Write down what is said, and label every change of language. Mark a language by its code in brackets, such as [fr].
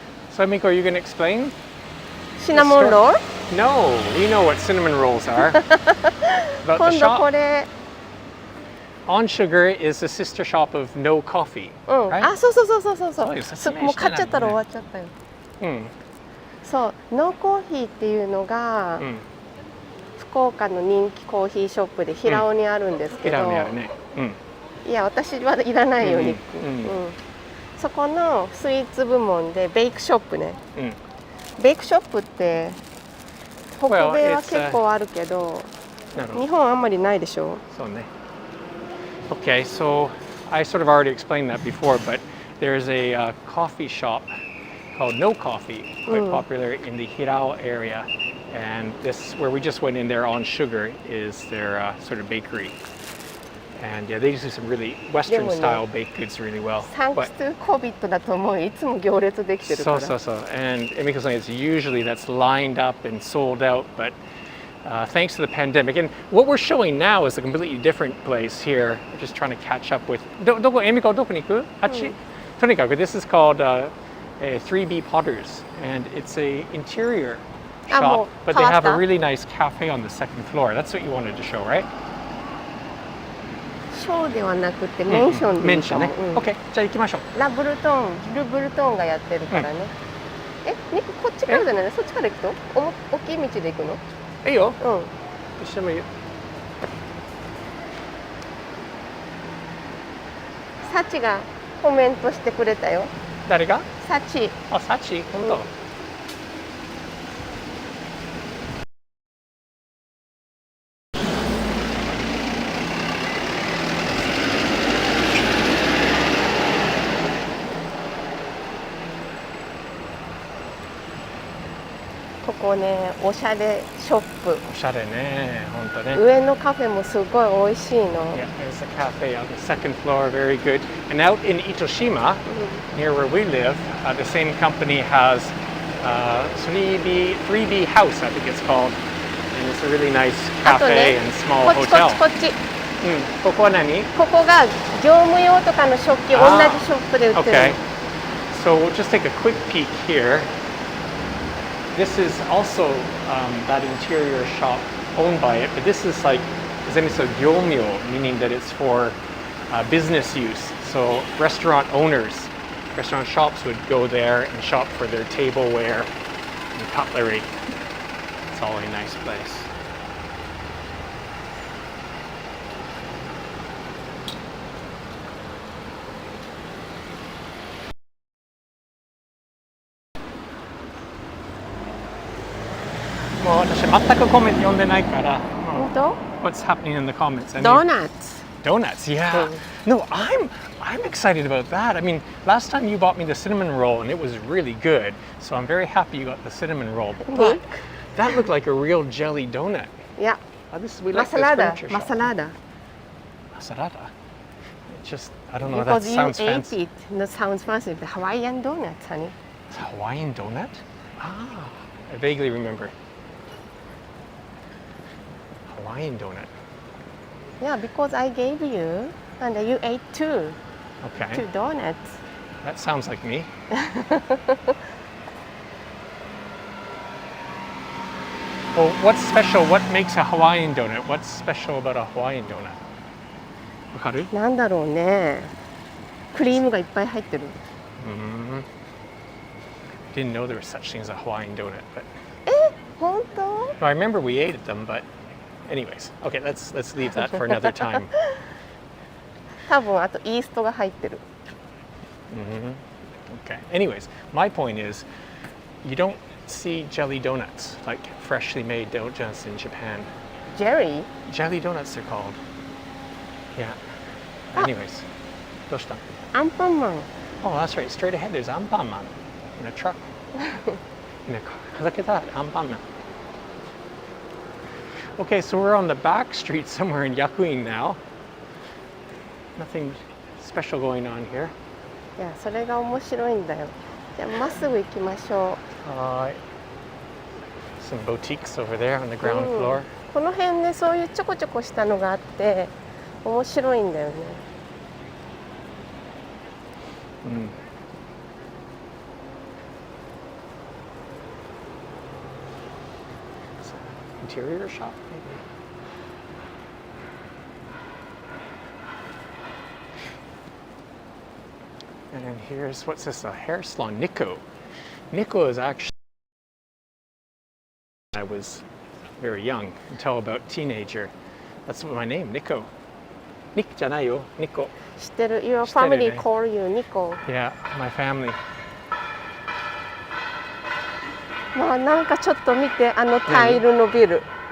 [en] So, Emiko, are you going to explain? Cinnamon roll? No, we know what cinnamon rolls are. But the [ja] 今度こ [en] shop [ja] れ。 [en] On Sugar is the sister shop of No Coffee. [ja] あ、そう。そういう説明してないもんね。もう買っちゃったら終わっちゃったよ。そう、ノーコーヒーっていうのが、福岡の人気コーヒーショップで平尾にあるんですけど、いや私はいらないよ、肉。そこのスイーツ部門でベイクショップね。ベイクショップって北米は結構あるけど、日本あんまりないでしょ。そうね。 [en] Okay, so I sort of already explained that before, but there's a coffee shop called No Coffee, quite popular in the Hirao area, and this where we just went in there on Sugar is their sort of bakery, and yeah, they do some really Western style baked goods really well. Thanks to COVID [ja] だと思う。いつも行列できてるから。そう。 [en] And Emiko-san, it's usually that's lined up and sold out, but thanks to the pandemic, and what we're showing now is a completely different place here. We're just trying to catch up with. [ja] どこEmikoどこに行く？あっち。とにかく [en] this is called 3B Potters, and it's a interior shop, but they have a really nice cafe on the second floor. That's what you wanted to show, right? [ja] ショーではなくてメンションでいいかも。 OK、じゃあ行きましょう。ルブルトーンがやってるからね。肉こっちからじゃないの？そっちから行くと？大きい道で行くの？いいよ。一緒もいいよ。サチがコメントしてくれたよ。誰が？サチ。あ、サチ、本当。ここね、おしゃれショップ。おしゃれね、本当ね。上のカフェもすごい美味しいの。 [en] Yeah, there's a cafe on the second floor, very good. And out in Itoshima, near where we live, the same company has 3B House, I think it's called. And it's a really nice cafe and small hotel. [ja] こっち。ここは何？ここが業務用とかの食器、同じショップで売ってる。 [en] Okay. So we'll just take a quick peek here. This is also that interior shop owned by it, but this is like, gyomyo, meaning that it's for business use. So restaurant owners, restaurant shops would go there and shop for their tableware and cutlery. It's all a nice place. [ja] Well, 私全くコメント読んでないから。本当？ [en] What's happening in the comments? Donuts. Donuts, yeah. No, I'm excited about that. I mean, last time you bought me the cinnamon roll and it was really good. So I'm very happy you got the cinnamon roll. But that looked like a real jelly donut. Yeah. We like this furniture shop. Masalada. Masalada. It's just, I don't know, that sounds fancy. Because you ate it. That sounds fancy. The Hawaiian Donuts, honey. It's a Hawaiian donut? Ah, I vaguely remember. Hawaiian donut. Yeah, because I gave you, and you ate two. Okay. 2 donuts. That sounds like me. Well, what's special? What makes a Hawaiian donut? What's special about a Hawaiian donut? [ja] わかる？なんだろうね。クリームがいっぱい入ってる。 [en] Didn't know there was such thing as a Hawaiian donut, but [ja] 本当 [en] well, I remember we ate them, but anyways, okay, let's leave that for another time. [ja] 多分あとイーストが入ってる。 [en] Okay. Anyways, my point is, you don't see jelly donuts, like freshly made donuts in Japan. [ja] ジェリー [en] Jelly donuts they're called. Yeah. [ja] Anyways, どうした? アンパンマン。 [en] Oh, that's right. Straight ahead, there's Anpanman in a truck. In a car. Look at that, Anpanman. Okay, so we're on the back street somewhere in Yakuin now. Nothing special going on here. [ja] いや、それが面白いんだよ。じゃあまっすぐ行きましょう。 [en] Some boutiques over there on the ground floor. [ja] この辺ね、そういうちょこちょこしたのがあって面白いんだよね。 [en] Interior shop, maybe. And then here's, what's this, a hair salon, Nico. Nico is actually, I was very young, until about teenager. That's what my name, Nico. [ja] Nick じゃないよ、Nico. 知ってる。 [en] Your [ja] 知ってるね。 [en] family call you Nico. Yeah, my family. [ja] まあなんかちょっと見てあのタイルのビル。